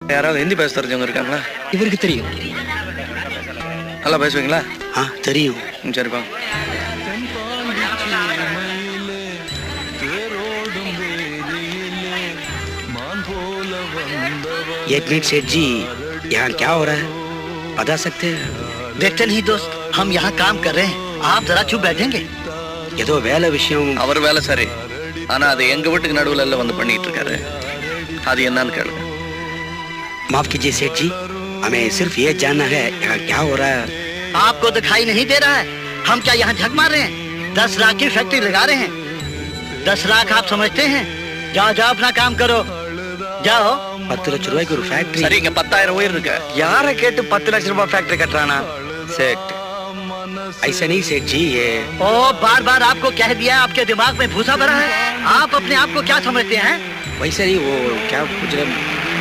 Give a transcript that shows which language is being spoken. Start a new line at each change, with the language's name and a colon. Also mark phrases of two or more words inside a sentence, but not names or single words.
Tamil: யாராவது ஹிந்தி பேச தெரிஞ்சவங்க இருக்காங்களா? இவருக்கு தெரியும். நல்லா பேசுவீங்களா? தெரியும். சரிப்பா.
Hindi: एक मिनट सेठ जी, यहाँ क्या हो रहा है बता सकते हैं? देखते नहीं दोस्त, हम यहाँ काम कर रहे हैं. आप जरा चुप बैठेंगे?
Tamil: ஏதோ வேலை விஷயம். அவர் வேலை சரி, ஆனா அது எங்க வீட்டுக்கு நடுவுல வந்து பண்ணிட்டு இருக்காரு. அது என்னன்னு கேளுங்க.
Hindi: माफ कीजिए सेठ जी, हमें सिर्फ ये जानना है यहाँ क्या हो रहा है. आपको दिखाई नहीं दे रहा है? हम क्या यहाँ झक मार रहे हैं? 10 लाख की फैक्ट्री लगा रहे हैं. 10 लाख आप समझते हैं? जाओ जाओ अपना काम करो, जाओ.
Tamil: 10 லட்சம் ரூபாய்க்கு ஒரு ஃபேக்டரி. சரி, இங்க 10,000 உயிர் இருக்கு. யாரை கேட்டு 10 லட்சம் ரூபாய் ஃபேக்டரி கட்டறானா?
Hindi: सेठ ऐसा नहीं सेठ जी, ये ओ बार बार आपको कह दिया, आपके दिमाग में भूसा भरा है. आप अपने आप को क्या समझते हैं? वैसे नहीं, वो क्या कुछ